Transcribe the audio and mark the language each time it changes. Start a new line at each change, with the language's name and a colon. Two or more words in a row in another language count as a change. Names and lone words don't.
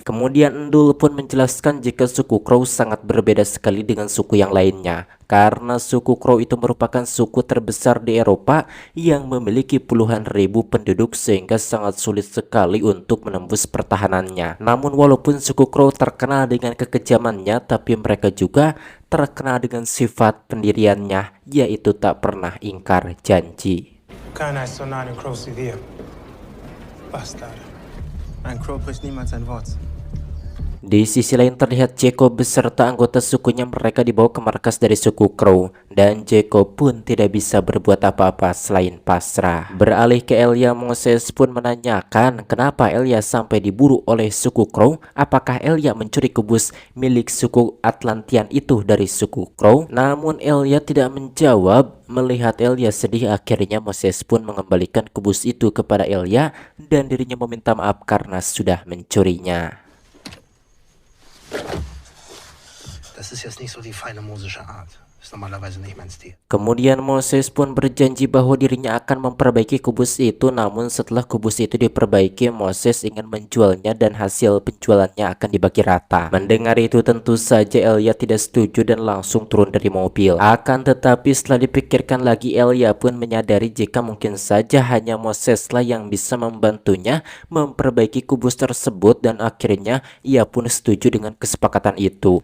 Indonesian: Kemudian Endul pun menjelaskan jika suku Crow sangat berbeda sekali dengan suku yang lainnya, karena suku Crow itu merupakan suku terbesar di Eropa yang memiliki puluhan ribu penduduk sehingga sangat sulit sekali untuk menembus pertahanannya. Namun walaupun suku Crow terkenal dengan kekejamannya, tapi mereka juga terkenal dengan sifat pendiriannya, yaitu tak pernah ingkar janji.
German: Keiner ist so nah an den Crows wie wir. Bastard. Ein Crow bricht niemals ein Wort.
Indonesian: Di sisi lain terlihat Jacob beserta anggota sukunya, mereka dibawa ke markas dari suku Crow, dan Jacob pun tidak bisa berbuat apa-apa selain pasrah. Beralih ke Elia, Moses pun menanyakan kenapa Elia sampai diburu oleh suku Crow. Apakah Elia mencuri kubus milik suku Atlantian itu dari suku Crow? Namun Elia tidak menjawab. Melihat Elia sedih, akhirnya Moses pun mengembalikan kubus itu kepada Elia dan dirinya meminta maaf karena sudah mencurinya.
German: Das ist jetzt nicht so die feine mosische Art. Ist normalerweise nicht mein Stil.
Indonesian: Kemudian Moses pun berjanji bahwa dirinya akan memperbaiki kubus itu, namun setelah kubus itu diperbaiki, Moses ingin menjualnya dan hasil penjualannya akan dibagi rata. Mendengar itu tentu saja Elia tidak setuju dan langsung turun dari mobil. Akan tetapi setelah dipikirkan lagi, Elia pun menyadari jika mungkin saja hanya Moseslah yang bisa membantunya memperbaiki kubus tersebut, dan akhirnya ia pun setuju dengan kesepakatan itu.